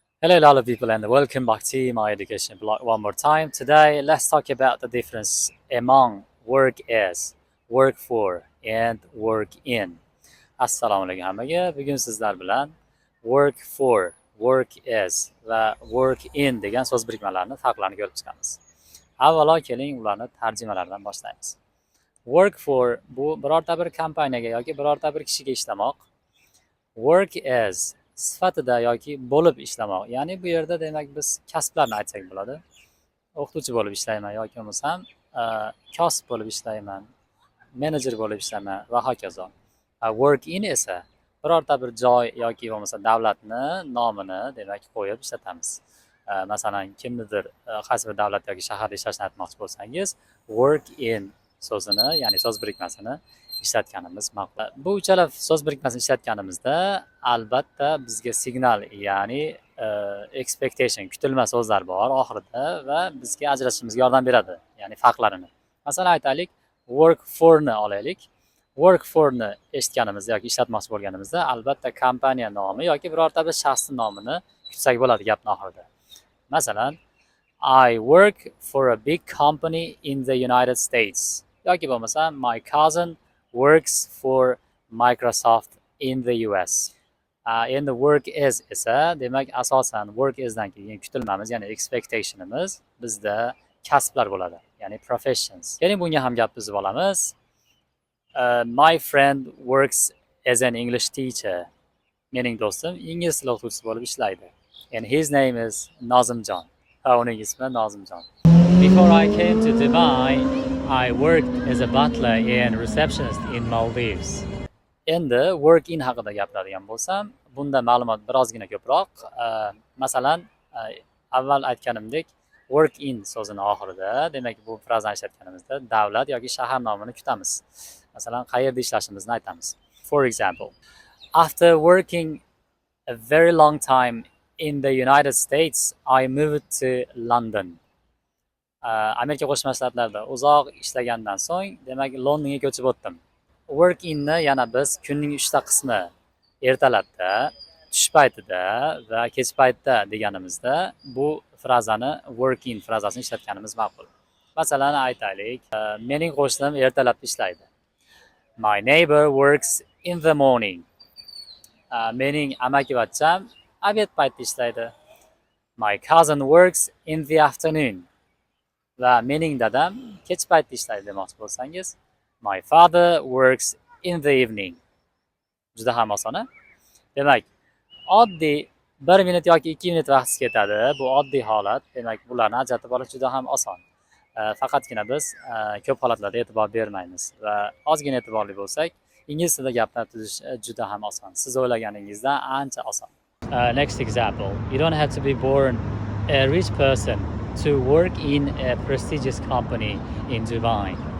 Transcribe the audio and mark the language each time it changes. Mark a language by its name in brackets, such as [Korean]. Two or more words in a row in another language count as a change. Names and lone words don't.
[English] Hello, a lot of people, and welcome back to my education blog one more time. Today, let's talk about the difference among work as, work for, and work in. [Uzbek] Assalomu alaykum hammaga. Bugun sizlar bilan [English] work for, work as [Uzbek] va [English] work in [Uzbek] degan so'z birikmalarini farqlarini ko'rib chiqamiz. Avvalo keling ularni tarjimalaridan boshlaymiz. [English] Work for [Uzbek] bu birorta bir kompaniyaga yoki birorta bir kishiga ishlamoq. [English] Work as [Uzbek] sifatida yoki bo'lib ishlamoq. Ya'ni bu yerda demak biz kasblarni aytsak bo'ladi. O'qituvchi bo'lib ishlayman yoki bo'lmasam kosib bo'lib ishlayman, menejer bo'lib ishlayman va hokazo. [English] Work in [Uzbek] esa birorta bir joy yoki bo'lmasa davlatni nomini demak qo'yib ishlatamiz. Masalan, kimnidir qaysi bir davlat yoki shaharda ishlashni aytmoqchi bo'lsangiz, [English] work in [Uzbek] so'zini, ya'ni so'z birikmasini ishlatganimiz ma'qul. Bu uchala so'z birikmasini ishlatganimizda albatta bizga signal, ya'ni expectation, kutilma so'zlar bor oxirida va bizga ajratishimizga yordam beradi, ya'ni farqlarini. Masalan, aytaylik, [English] work for [Uzbek] ni olaylik. [English] Work for [Uzbek] ni eshitganimizda yoki ishlatmoqchi bo'lganimizda albatta kompaniya nomi yoki birorta bir shaxsning nomini kutsak bo'ladi gapning oxirida. Masalan, [English] I work for a big company in the United States. [Uzbek] Yoki bo'lmasa, [English] my cousin works for Microsoft in the US. [Uzbek] Endi [English] work is [Uzbek] esa demak asosan [English] work isdan [Uzbek] keyin kutilmamiz, ya'ni expectationimiz bizda kasblar bo'ladi, ya'ni professions. Keling bunga ham gap tuzib olamiz. [English] My friend works as an English teacher. [Uzbek] Mening do'stim ingliz tili o'qituvchisi bo'lib ishlaydi. [English] And his name is Nozimjon. [Uzbek] Uning ismi Nozimjon. [English] Before I came to Dubai, I worked as a butler and receptionist in Maldives. [Uzbek] Endi [English] work in [Uzbek] haqida gapiradigan bo'lsam, bunda ma'lumot birozgina ko'proq. Masalan, avval aytganimdek, [English] work in [Uzbek] so'zini oxirida, demak bu frazani ishlatganimizda davlat yoki shahar nomini kutamiz. Masalan, qayerda ishlashimizni aytamiz. [English] For example, after working a very long time in the United States, I moved to London. [Uzbek] Amerika Qo'shma Shtatlarida uzoq ishlagandan so'ng, demak Londonga ko'chib o'tdim. [English] Work inni [Uzbek] yana biz kunning 3 ta qismi ertalabda, tush paytida va kech paytda deganimizda bu frazani [English] work in [Uzbek] frazasini ishlatganimiz ma'qul. Masalan, aytaylik, mening qo'shnim ertalabda ishlaydi. [English] My neighbor works in the morning. [Uzbek] Mening amakivachcham obed paytida ishlaydi. [English] My cousin works in the afternoon. [Uzbek] Va mening dadam kech paytda ishlaydi demoqchi bo'lsangiz, [English] my father works in the evening. [Uzbek] Juda ham oson. Demak, oddiy 1 minut yoki 2 minut vaqt ketadi. Bu oddiy holat. Demak, bularni ajratib olish juda ham oson. Faqatgina biz ko'p holatlarda e'tibor bermaymiz va ozgina e'tiborli bo'lsak, ingliz tilida gaplar tuzish juda ham oson. Siz o'ylaganingizdan ancha oson. [English] Next example. You don't have to be born a rich person to work in a prestigious company in Dubai.